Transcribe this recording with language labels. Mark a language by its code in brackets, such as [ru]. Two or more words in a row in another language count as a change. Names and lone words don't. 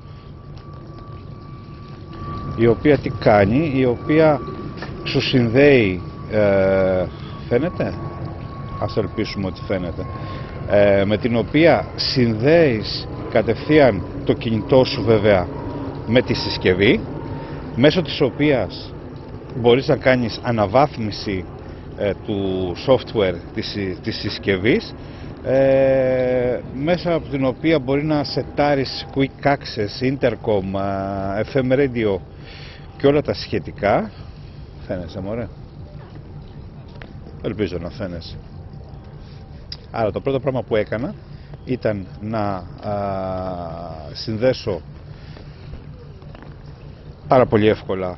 [el] η οποία τι κάνει, η οποία σου συνδέει, φαίνεται, ας ελπίσουμε ότι φαίνεται, με την οποία συνδέεις κατευθείαν το κινητό σου βέβαια με τη συσκευή, μέσω της οποίας μπορείς να κάνεις αναβάθμιση του software της συσκευής, μέσα από την οποία μπορεί να σετάρεις [en] quick access, intercom, FM radio [el] και όλα τα σχετικά. Φαίνεσαι μωρέ? Ελπίζω να φαίνεσαι. Άρα το πρώτο πράγμα που έκανα ήταν να συνδέσω πάρα πολύ εύκολα.